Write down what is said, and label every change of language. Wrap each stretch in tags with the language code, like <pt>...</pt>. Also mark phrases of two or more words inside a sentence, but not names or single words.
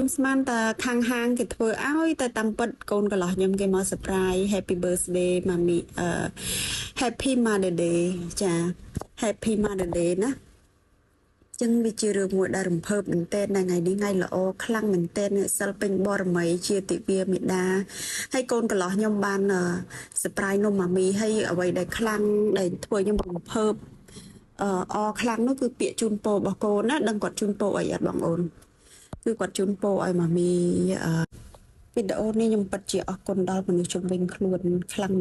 <km>ខ្ញុំស្មានតែខាងហាងគេធ្វើឲ្យតែតាមពិតកូនកន្លោះខ្ញុំគេមក</km> <en>surprise happy birthday</en> <km>ម៉ាមី</km> <en>happy mother day</en> <km>ចា</km> <en>happy mother day</en> <km>ណាចឹងវាជារឿងមួយដែលរំភើបមែនទែនថ្ងៃនេះថ្ងៃល្អខ្លាំងមែនទែនអ្នកសិលពេញបរមីជាទិវាមេដាហើយកូនកន្លោះខ្ញុំបាន surprise នំម៉ាមីហើយអ្វីដែលខ្លាំងដែលធ្វើខ្ញុំរំភើបខ្លាំងនោះគឺពាក្យជូនពររបស់កូនណាដឹងគាត់ជូនពរអីអត់បងអូនគឺគាត់ជូនពរឲ្យម៉ាមីវីដេអូនេះខ្ញុំពិតជាអរគុណដល់មនុស្សជំនាញខ្លួនខ្លាំង</km>